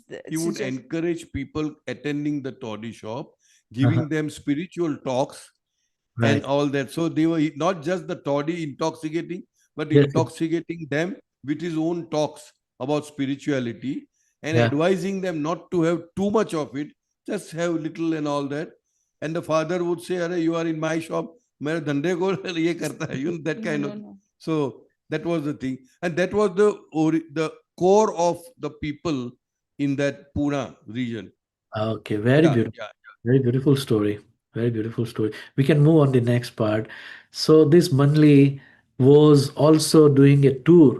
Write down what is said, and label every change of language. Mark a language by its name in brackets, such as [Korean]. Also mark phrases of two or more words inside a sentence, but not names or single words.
[English] he would encourage people attending the toddy shop, giving them spiritual talks and all that. So they were not just the toddy intoxicating, but intoxicating them with his own talks about spirituality and advising them not to have too much of it, just have little and all that. And the father would say, "Arey, you are in my shop, [Hindi] मेरे धंधे को ये करता है," [English] you know, that kind of. So that was the thing, and that was the core of the people in that Pune region. Okay, very beautiful. Very beautiful story. Very beautiful story. We can move on the next part. So this Manli was also doing a tour.